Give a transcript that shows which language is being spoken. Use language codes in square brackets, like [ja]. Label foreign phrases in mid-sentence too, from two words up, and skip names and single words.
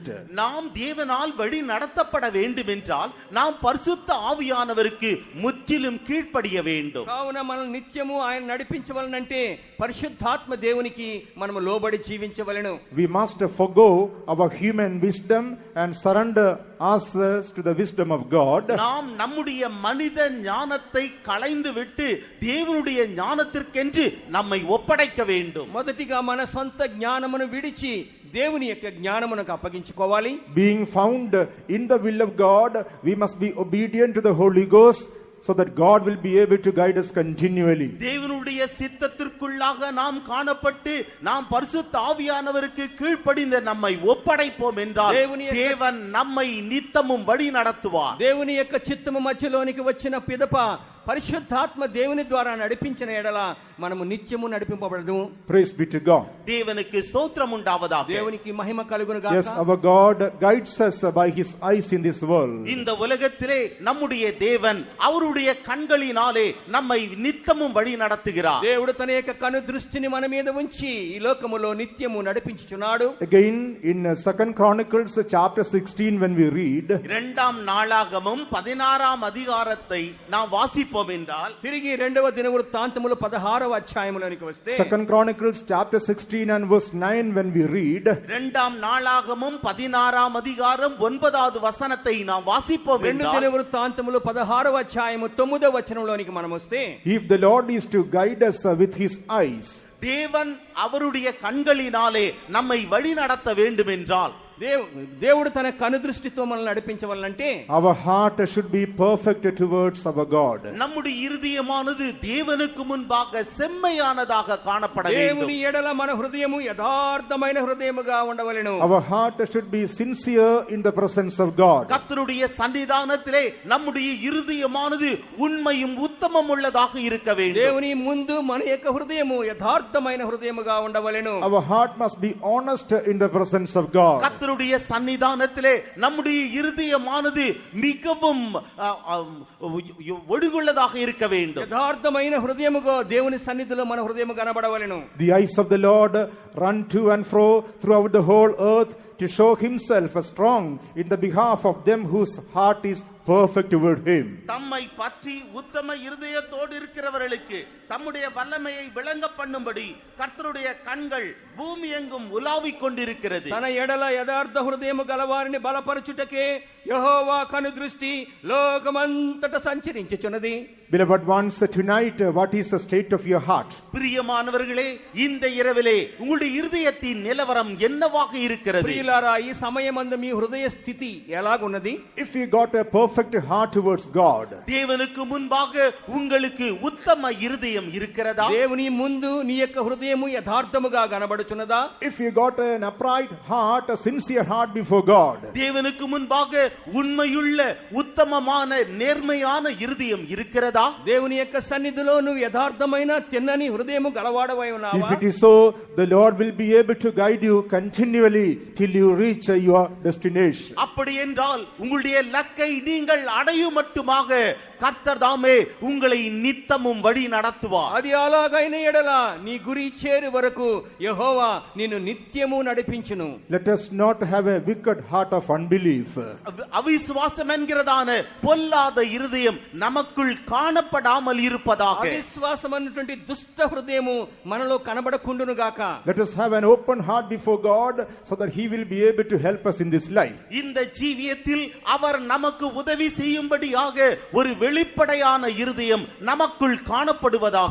[ta] நாம் தேவனால் வழி நடத்தப்பட வேண்டும் என்றால் நாம் பரிசுத்த ஆவியானவருக்கு முற்றிலும் கீழ்ப்படிய வேண்டும். [te] కావున మనం నిత్యము ఆయన నడిపించవలనంటే పరిశుద్ధాత్మ దేవునికి మనము లోబడి జీవించవలెను. [en] We must forgo our human wisdom and surrender ourselves to the wisdom of God. [ta] நாம் நம்முடைய மனித ஞானத்தை களைந்து விட்டு தேவனுடைய ஞானத்திற்கென்று நம்மை ஒப்படைக்க வேண்டும். [te] మొదటిగా మన సొంత జ్ఞానమును విడిచి దేవుని యొక్క జ్ఞానమునకు అప్పగించుకోవాలి. [en] Being found in the will of God, we must be obedient to the Holy Ghost so that God will be able to guide us continually. [ta] தேவனுடைய சித்தத்திற்குள்ளாக நாம் காணப்பட்டு நாம் பரிசுத்த ஆவியானவருக்கு கீழ்ப்படிந்த நம்மை ஒப்படைப்போம் என்றால் தேவன் நம்மை நித்தமும் வழி நடத்துவார். [te] దేవుని యొక్క చిత్తము మధ్యలోనికి వచ్చిన పిదప పరిశుద్ధాత్మ దేవుని ద్వారా నడిపించిన ఎడల మనము నిత్యము నడిపింపబడదు. [en] Praise be to God. [ta] தேவனுக்கு ஸ்தோத்திரம் உண்டாவதாக. [te] దేవునికి మహిమ కలుగును గాక. [en] Yes, our God guides us by his eyes in this world. [ta] இந்த உலகத்திலே நம்முடைய தேவன் அவருடைய கண்களினாலே நம்மை நித்தமும் வழி நடத்துகிறார். [te] దేవుడు తన యొక్క కను దృష్టిని మన మీద ఉంచి ఈ లోకములో నిత్యము నడిపించుచున్నాడు. [en] Again in 2 Chronicles chapter 16 when we read, [ta] இரண்டாம் நாளாகமம் 16ஆம் அதிகாரத்தை நாம் வாசிப்போம் என்றால், [te] తిరిగి 2వ దినవృత్తాంతములు 16వ అధ్యాయములోనికి వస్తే, [en] 2 Chronicles chapter 16 and verse 9 when we read, [ta] இரண்டாம் நாளாகமம் 16ஆம் அதிகாரம் 9வது வசனத்தை நாம் வாசிப்போம் 2 என்றால், [te] దినవృత్తాంతములు 16వ అధ్యాయము 9వ వచనంలోనికి మనం వస్తే, [en] if the Lord is to guide us with his eyes, [ta] தேவன் அவருடைய கண்களினாலே நம்மை வழி நடத்த வேண்டும் என்றால், [te] దేవుడు తన కను దృష్టితో మనల్ని నడిపించవలనంటే [en] our heart should be perfect towards our God. [ta] நம்முடைய இருதயமானது தேவனுக்கு முன்பாக செம்மையானதாக காணப்பட வேண்டும். [te] దేవుని ఎడల మన హృదయము యథార్థమైన హృదయముగా ఉండవలెను. [en] Our heart should be sincere in the presence of God. [ta] கர்த்தருடைய சன்னிதானத்திலே நம்முடைய இருதயமானது உண்மையும் உத்தமம் உள்ளதாக இருக்க வேண்டும். [te] దేవుని ముందు మన యొక్క హృదయము యథార్థమైన హృదయముగా ఉండవలెను. [en] Our heart must be honest in the presence of God. [ta] கர்த்தருடைய சன்னிதானத்திலே நம்முடைய இருதயமானது மிகவும் ஒழுங்குள்ளதாக இருக்க வேண்டும். [te] యథార్థమైన హృదయముగా దేవుని సన్నిధిలో మన హృదయము కనబడవలెను. [en] The eyes of the Lord run to and fro throughout the whole earth to show himself strong in the behalf of them whose heart is perfect toward him. [ta] தம்மை பற்றி உத்தம இருதயத்தோடு இருக்கிறவர்களுக்கு தம்முடைய வல்லமையை விளங்க பண்ணும்படி கர்த்தருடைய கண்கள் பூமி எங்கும் உலாவிக் கொண்டிருக்கிறது. [te] తన ఎడల యథార్థ హృదయము గలవారిని బలపరచుటకే యెహోవా కను దృష్టి లోకమంతట సంచరించుచున్నది. [en] Beloved ones, tonight what is the state of your heart? [ta] பிரியமானவர்களே, இந்த இரவிலே உங்களுடைய இருதயத்தின் நிலவரம் என்னவாக இருக்கிறது? [te] ప్రియులారా, ఈ సమయమందు మీ హృదయ స్థితి ఎలాగున్నది? [en] If you got a perfect perfect heart towards God? [ta] தேவனுக்கு முன்பாக உங்களுக்கு உத்தம இருதயம் இருக்கிறதா? [te] దేవుని ముందు నీ యొక్క హృదయము యథార్థముగా కనబడుచున్నదా? [en] If you got an upright heart, a sincere heart before God, [ta] தேவனுக்கு முன்பாக உண்மையுள்ள உத்தமமான நேர்மையான இருதயம் இருக்கிறதா? [te] దేవుని యొక్క సన్నిధిలో నువ్వు యథార్థమైన తిన్నని హృదయము గలవాడవై ఉన్నావా? [en] if it is so, the Lord will be able to guide you continually till you reach your destination. [ta] அப்படி என்றால் உங்களுடைய லக்கை நீங்கள் அடையும் மட்டுமாக கர்த்தர் தாமே உங்களை நித்தமும் வழி நடத்துவார். [te] అది అలాగైన ఎడల నీ గురి చేరు వరకు యెహోవా నిన్ను నిత్యము నడిపించును. [en] Let us not have a wicked heart of unbelief. [ta] அவிசுவாசம் என்கிறதான பொல்லாத இருதயம் நமக்குள் காணப்படாமல் இருப்பதாக. [te] అవిశ్వాసం అన్నటువంటి దుష్ట హృదయము మనలో కనబడకుండును గాక. [en] Let us have an open heart before God so that he will be able to help us in this life. [ta] இந்த ஜீவியத்தில் அவர் நமக்கு உதவி செய்யும்படியாக ஒரு வெளிப்படையான இருதயம் நமக்குள் காணப்படுவதாக.